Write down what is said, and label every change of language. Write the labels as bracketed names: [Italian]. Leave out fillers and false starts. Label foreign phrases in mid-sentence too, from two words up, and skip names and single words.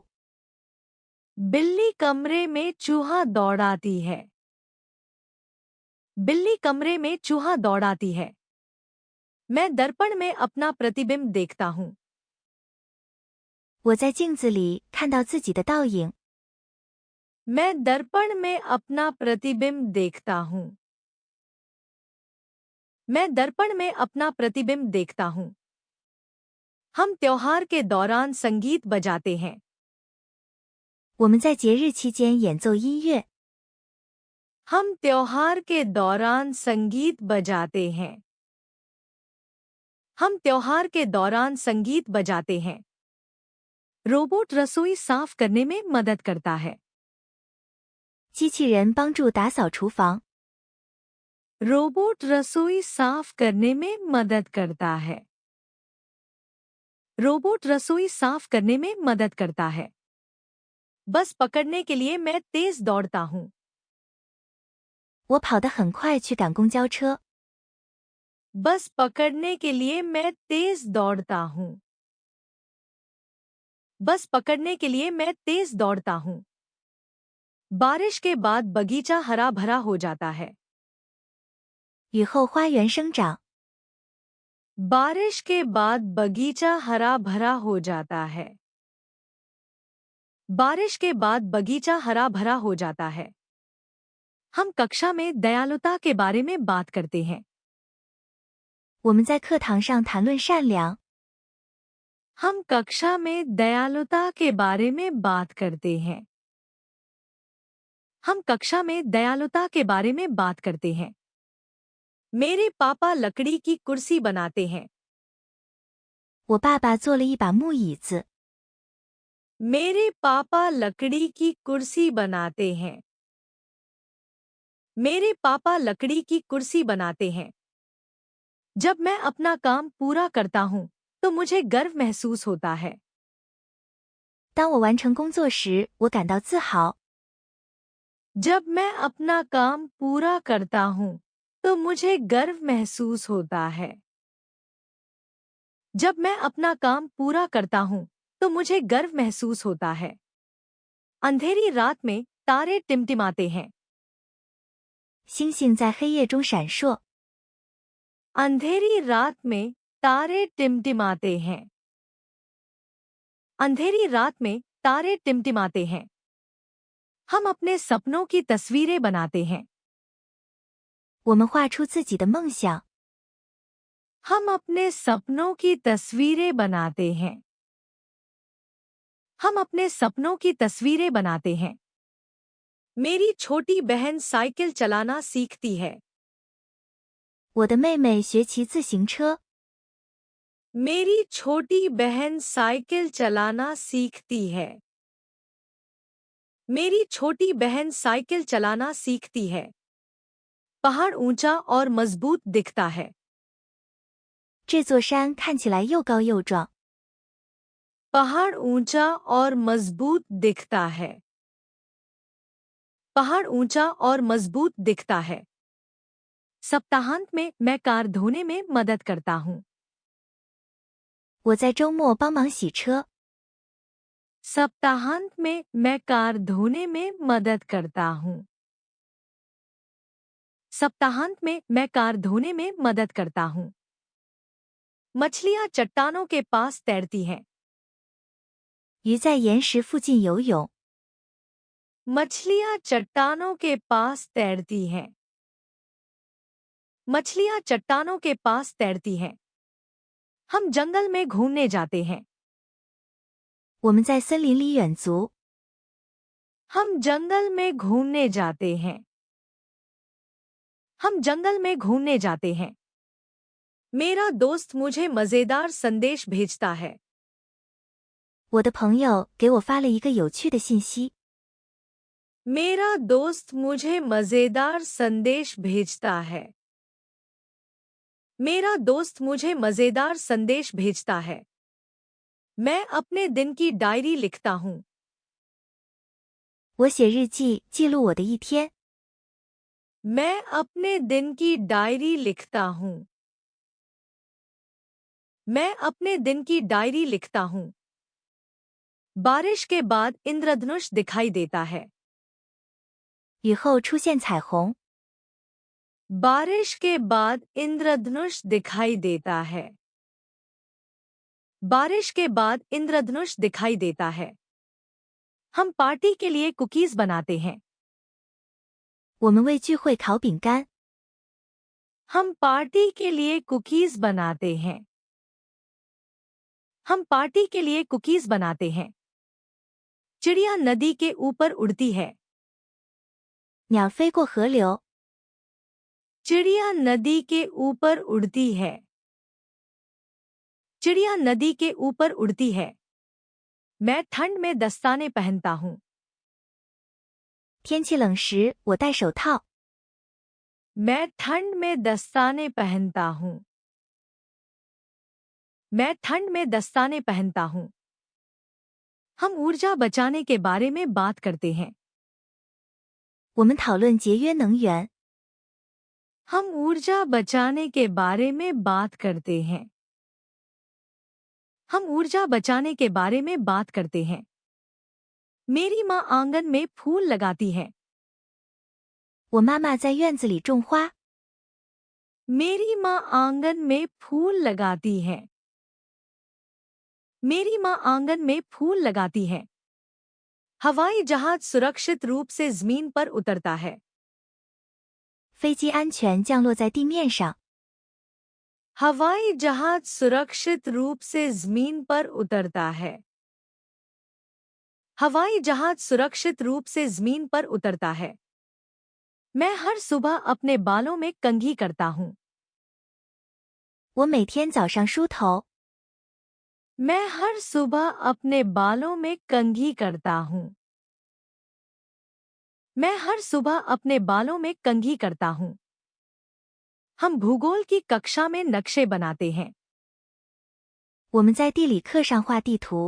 [Hindi] बिल्ली कमरे में चूहा दौड़ाती है। बिल्ली कमरे में चूहा दौड़ाती है। मैं दर्पण में अपना प्रतिबिंब देखता हूँ। [Chinese] 我在镜子里看到自己的倒影。 [Hindi] मैं दर्पण में अपना प्रतिबिंब देखता हूँ। मैं दर्पण में अपना प्रतिबिंब देखता हूँ। हम त्योहार के दौरान संगीत बजाते हैं। [Chinese] 我们在节日期间演奏音乐。 [Hindi] हम त्योहार के दौरान संगीत बजाते हैं। हम त्योहार के दौरान संगीत बजाते हैं। रोबोट रसोई साफ करने में मदद करता है। [Chinese] 机器人帮助打扫厨房。 [Hindi] रोबोट रसोई साफ करने में मदद करता है। रोबोट रसोई साफ करने में मदद करता है। बस पकड़ने के लिए मैं तेज दौड़ता हूँ। [Chinese] 我跑得很快去赶公交车。 [Hindi] बस पकड़ने के लिए मैं तेज दौड़ता हूँ। बस पकड़ने के लिए मैं तेज दौड़ता हूँ। बारिश के बाद बगीचा हरा भरा हो जाता है। [Chinese] 雨后花园生长。 [Hindi] बारिश के बाद बगीचा हरा भरा हो जाता है। बारिश के बाद बगीचा हरा भरा हो जाता है। हम कक्षा में दयालुता के बारे में बात करते हैं। [Chinese] 我们在课堂上谈论善良。 [Hindi] हम कक्षा में दयालुता के बारे में बात करते हैं। हम कक्षा में दयालुता के बारे में बात करते हैं। मेरे पापा लकड़ी की कुर्सी बनाते हैं। [Chinese] 我爸爸做了一把木椅子。 [Hindi] मेरे पापा लकड़ी की कुर्सी बनाते हैं। मेरे पापा लकड़ी की कुर्सी बनाते हैं। जब मैं अपना काम पूरा करता हूँ तो मुझे गर्व महसूस होता है। [Chinese] 当我完成工作时，我感到自豪。 [Hindi] जब मैं अपना काम पूरा करता हूँ तो मुझे गर्व महसूस होता है। जब मैं अपना काम पूरा करता हूँ तो मुझे गर्व महसूस होता है। अंधेरी रात में तारे टिमटिमाते हैं। [Chinese] 星星在黑夜中闪烁。 [Hindi] अंधेरी रात में तारे टिमटिमाते हैं। अंधेरी रात में तारे टिमटिमाते हैं। हम अपने सपनों की तस्वीरें बनाते हैं। [Chinese] 我们画出自己的梦想。 [Hindi] हम अपने सपनों की तस्वीरें बनाते हैं। हम अपने सपनों की तस्वीरें बनाते हैं। मेरी छोटी बहन साइकिल चलाना सीखती है। [Chinese] 我的妹妹学骑自行车。 [Hindi] मेरी छोटी बहन साइकिल चलाना सीखती है। मेरी छोटी बहन साइकिल चलाना सीखती है। पहाड़ ऊंचा और मजबूत दिखता है। [Chinese] 这座山看起来又高又壮。 [Hindi] पहाड़ ऊंचा और मजबूत दिखता है। पहाड़ ऊंचा और मजबूत दिखता है। सप्ताहांत में मैं कार धोने में मदद करता हूँ। [Chinese] 我在周末帮忙洗车。 [Hindi] सप्ताहांत में मैं कार धोने में मदद करता हूँ। सप्ताहांत में मैं कार धोने में मदद करता हूँ। मछलियाँ चट्टानों के पास तैरती हैं। [Chinese] 鱼在岩石附近游泳。 [Hindi] मछलियाँ चट्टानों के पास तैरती हैं। मछलियाँ चट्टानों के पास तैरती हैं। हम जंगल में घूमने जाते हैं। [Chinese] 我们在森林里远足。 [Hindi] हम जंगल में घूमने जाते हैं। हम जंगल में घूमने जाते हैं। मेरा दोस्त मुझे मजेदार संदेश भेजता है। [Chinese] 我的朋友给我发了一个有趣的信息。 [Hindi] मेरा दोस्त मुझे मजेदार संदेश भेजता है। मेरा दोस्त मुझे मजेदार संदेश भेजता है। मैं अपने दिन की डायरी लिखता हूँ। [Chinese] 我写日记记录我的一天。 [Hindi] मैं अपने दिन की डायरी लिखता हूँ। मैं अपने दिन की डायरी लिखता हूँ। बारिश के बाद इंद्रधनुष दिखाई देता है। [Chinese] 雨后出现彩虹。 [Hindi] बारिश के बाद इंद्रधनुष दिखाई देता है। बारिश के बाद इंद्रधनुष दिखाई देता है। हम पार्टी के लिए कुकीज बनाते हैं। [Chinese] 我们为聚会烤饼干。 [Hindi] हम पार्टी के लिए कुकीज बनाते हैं। हम पार्टी के लिए कुकीज बनाते हैं। चिड़िया नदी के ऊपर उड़ती है। [Chinese] 鸟飞过河流。 [Hindi] चिड़िया नदी के ऊपर उड़ती है। चिड़िया नदी के ऊपर उड़ती है। मैं ठंड में दस्ताने पहनता हूँ। [Chinese] 天气冷时，我戴手套。 [Hindi] मैं ठंड में दस्ताने पहनता हूँ। मैं ठंड में दस्ताने पहनता हूँ। हम ऊर्जा बचाने के बारे में बात करते हैं। [Chinese] 我们讨论节约能源。 [Hindi] हम ऊर्जा बचाने के बारे में बात करते हैं। हम ऊर्जा बचाने के बारे में बात करते हैं। मेरी माँ आंगन में फूल लगाती है। [Chinese] 我妈妈在院子里种花。 [Hindi] मेरी माँ आंगन में फूल लगाती है। मेरी माँ आंगन में फूल लगाती है। हवाई जहाज सुरक्षित रूप से जमीन पर उतरता है। [Chinese] 飞机安全降落在地面上。 [Hindi] हवाई जहाज सुरक्षित रूप से जमीन पर उतरता है। हवाई जहाज सुरक्षित रूप से जमीन पर उतरता है। मैं हर सुबह अपने बालों में कंघी करता हूँ। [Chinese] 我每天早上梳头。 [Hindi] मैं हर सुबह अपने बालों में कंघी करता हूँ। मैं हर सुबह अपने बालों में कंघी करता हूँ। हम भूगोल की कक्षा में नक्शे बनाते हैं। [Chinese] 我们在地理课上画地图。